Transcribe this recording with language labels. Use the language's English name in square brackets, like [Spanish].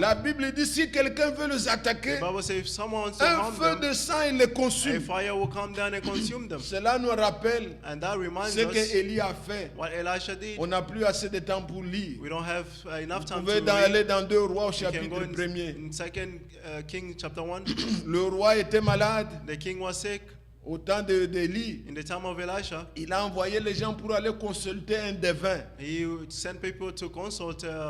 [French] La Bible dit si quelqu'un veut les attaquer, [English] The Bible says if someone wants to [French] un [English] harm [French] feu [English] them, [French] de sang il les [English] a [French] consume. [English] fire will come down and consume them. [French] Cela nous rappelle [English] And that reminds [French] ce [English] us [French] que Élie a fait. [English] what Elisha did. [French] On n'a plus assez de temps pour lire. [English] We don't have enough [French] Vous [English] time [French] pouvez [English] to [French] aller [English] read. [French] dans 2 Rois au [English] You can go [French] chapitre 1er. [English] in 2 King chapter 1. [French] Le roi était malade [English] The king was sick [French] au temps d'Élie. [English] in the time of Elisha. [French] Il a envoyé les gens pour aller consulter un devin. [English] He sent people to consult